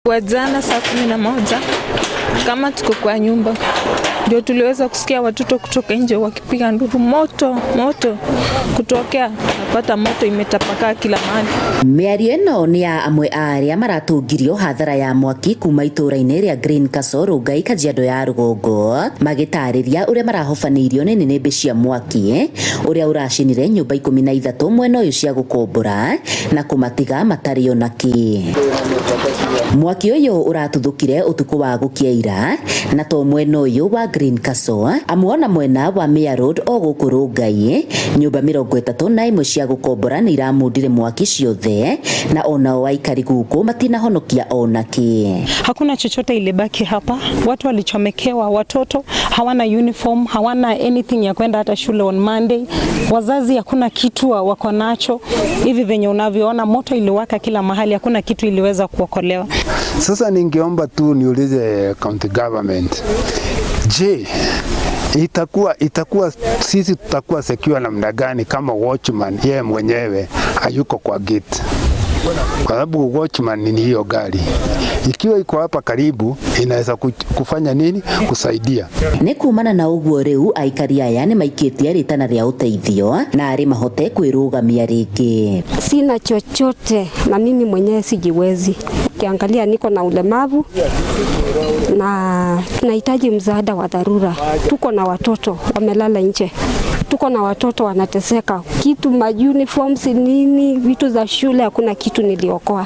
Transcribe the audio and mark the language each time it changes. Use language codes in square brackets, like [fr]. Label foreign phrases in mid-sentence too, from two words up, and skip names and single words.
[sw] Jana saa 11 kama tuko kwa nyumba ndio tuliweza kusikia watoto kutoka nje wakipiga nduru, moto kutokea, napata moto imetapakaa kila mahali. [ki] Mĩario ĩno nĩ ya amwe arĩa maratungirio hathara ya mwaki kuma itũra-inĩ rĩa Green Castle Rongai Kajiado ya Rũgongo, magĩtarĩria ũrĩa marahobanĩirio nĩ nĩnĩmbĩ cia mwaki ũrĩa ũracinire nyũmba 13 mwena ũyũ cia gũkombora na kũmatiga matarĩ ona kĩ. Mwaki ũyũ ũratuthũkire ũtukũ wa gũkĩaira na to mwena ũyũ wa Green Castle, amwe mwena wa Mia Road o gũkũ Rongai, nyũmba 31 cia gũkombora nĩ iramundire mwaki ciothe na onao aikari gũkũ matinahonokia ona kĩ. [sw] Hakuna chochote ilibaki hapa, watu walichomekewa, watoto hawana uniform, hawana anything ya kwenda hata shule [en] on Monday, [sw] wazazi hakuna kitu wako nacho. Hivi venye unavyoona moto iliwaka kila mahali, hakuna kitu iliweza kuokolewa. Sasa ningeomba tu niulize [en] county government, [sw] je, itakuwa sisi tutakuwa secure namna gani kama watchman yeye mwenyewe hayuko kwa gate? Kwa sababu watchman ni hiyo gari, ikiwa iko hapa karibu inaweza kufanya nini kusaidia. [ki] Nĩ kumana na ũguo rĩu aikari aya nĩ maikĩtie ritana rĩa ũteithio na arĩ mahote kwĩrũgamia rĩngĩ. [sw] Sina chochote na mimi mwenyewe sijiwezi. Ukiangalia niko na ulemavu na tunahitaji msaada wa dharura. Tuko na watoto wamelala nje. Tuko na watoto wanateseka. Kitu uniforms nini, vitu za shule hakuna kitu niliokoa.